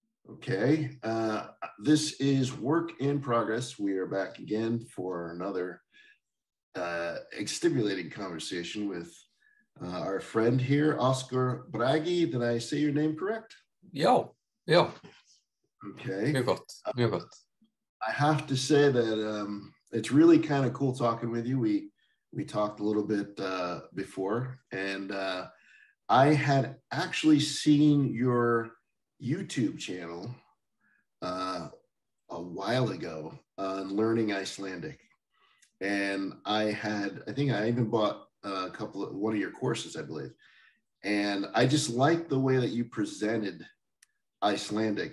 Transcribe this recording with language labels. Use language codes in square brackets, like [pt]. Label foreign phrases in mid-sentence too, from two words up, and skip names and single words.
[en] Okay, this is work in progress. We are back again for another stimulating conversation with our friend here, Óskar Bragi. Did I say your name correct? [is] Já, [en] Okay. [is] mjög gott, mjög gott. [en] I have to say that it's really kind of cool talking with you. We talked a little bit before, and I had actually seen your YouTube channel a while ago on learning Icelandic, and I think I even bought one of your courses, I believe, and I just liked the way that you presented Icelandic.